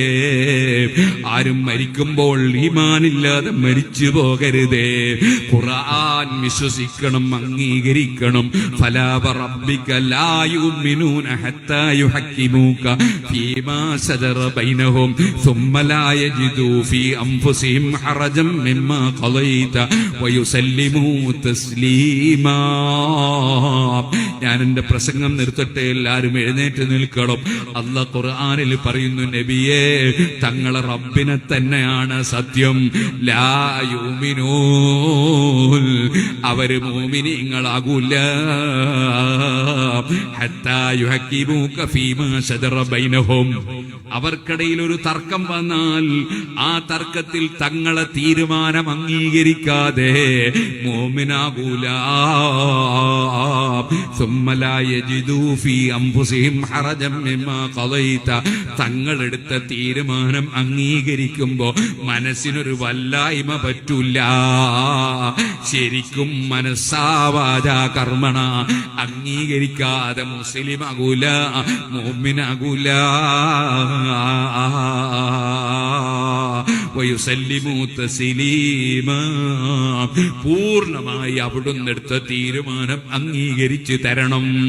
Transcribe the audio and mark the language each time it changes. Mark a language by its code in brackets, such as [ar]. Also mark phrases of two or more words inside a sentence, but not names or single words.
[ml] ആരും മരിക്കുമ്പോൾ ഈമാനില്ലാതെ മരിച്ചു പോകരുതേ. ഖുർആൻ വിശ്വസിക്കണം, അംഗീകരിക്കണം. [ar] فلا وربك لا يؤمنون حتى يحكموك فيما شجر بينهم ثم لا يجدوا في أنفسهم حرجا مما قضيت ويسلموا تسليما. [ml] ഞാൻ എന്റെ പ്രസംഗം നിർത്തട്ടെ, എല്ലാവരും എഴുന്നേറ്റ് നിൽക്കണം. അല്ലാഹ് ഖുർആനിൽ പറയുന്നു, നബിയേ തങ്ങളെ റബ്ബിനെ തന്നെയാണ് സത്യം. [ar] لا يؤمنون, [ml] അവര് മുഅ്മിനീങ്ങളാകൂല. [ar] حتى يحكموك فيما شجر بينهم, [ml] അവർക്കിടയിൽ ഒരു തർക്കം വന്നാൽ ആ തർക്കത്തിൽ തങ്ങളെ തീരുമാനം അംഗീകരിക്കാതെ മുഅ്മിനാകൂല. [ar] ثم لا يجدوا في أنفسهم حرجا مما قضيت, [ml] തങ്ങളെടുത്ത തീരുമാനം അംഗീകരിക്കുമ്പോ മനസ്സിനൊരു വല്ലായ്മ പറ്റൂല. ശരിക്കും മനസ്സാവാചാ കർമ്മണ അംഗീകരിക്കാതെ മുസ്ലിം ആകൂല, മുഅ്മിനാകൂല. [ar] ويسلموا تسليما, [ml] പൂർണ്ണമായി അവിടുന്ന് എടുത്ത തീരുമാനം അംഗീകരിച്ചു തരണം.